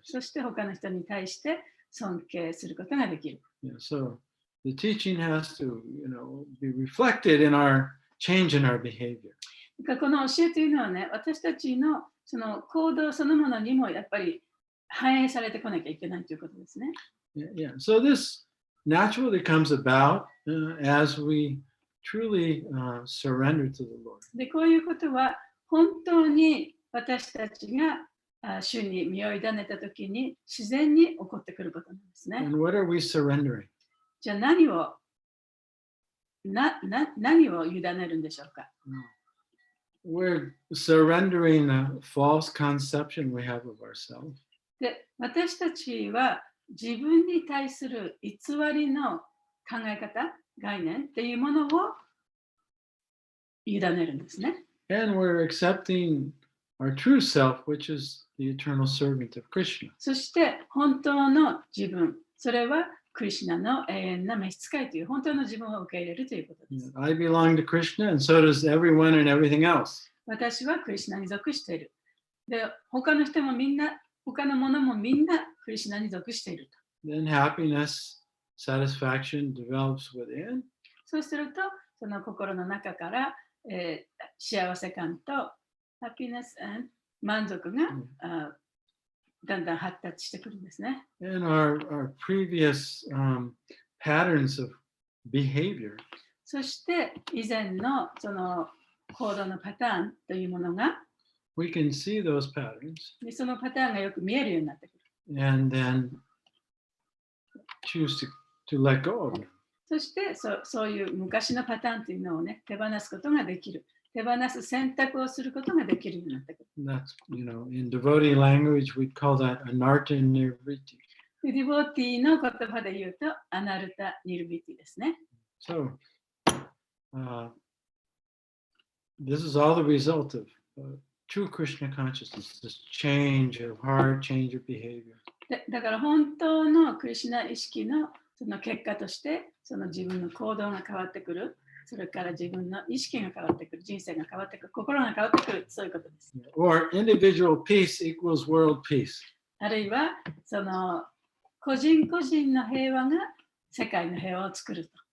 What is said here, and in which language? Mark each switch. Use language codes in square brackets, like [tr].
[ja] そして他の人に対して尊敬することができる。 [en] Yeah, so the teaching has to, be reflected in our change in our behavior. [ja] この教えというのはね、私たちのその行動そのものにもやっぱり反映されてこなきゃいけないということですね。 Yeah. [en] So this naturally comes about as we truly surrender to the Lord. [ja] で、こういうことは本当に私たちが主に身を委ねたときに自然に起こってくることなんですね。 [en] And what are we surrendering? [ja] じゃあ何を委ねるんでしょうか。 [en] We're surrendering a false conception we have of ourselves. [ja] で、私たちは自分に対する偽りの考え方、概念っていうものを委ねるんですね。 [en] And we're accepting our true self, which is the eternal servant of Krishna. [ja] そして本当の自分、それはクリシュナの永遠な召使いという本当の自分を受け入れるということです。 [en] I belong to Krishna, and so does everyone and everything else. [ja] 私はクリシュナに属している。で、他の人もみんな、他の者もみんなクリシュナに属していると。 [en] Then happiness, satisfaction develops within. [ja] そうすると、その心の中から、幸せ感とハピネス&満足が、だんだん発達してくるんですね。 [en] And our previous patterns of behavior [ja] そして以前のその行動のパターンというものが、 [en] we can see those patterns [ja] でそのパターンがよく見えるようになってくる。 [en] and then choose to let go of them. [ja] そしてそういう昔のパターンというのをね、手放すことができる。手放す選択をすることができるようになってくる。 [en] That's, in devotee language, we'd call that anarta nirviti. [ja] でディボーティーの言葉で言うと、アナルタ・ニルビティですね。 [en] So, this is all the result of true Krishna consciousness, this change of heart, change of behavior. [ja] だから本当のクリシュナ意識のその結果として、その自分の行動が変わってくる。それから自分の意識が変わってくる、人生が変わってくる、心が変わってくる、そういうことです。 [en] Or individual peace equals world peace. [ja] あるいは、その個人個人の平和が世界の平和を作ると。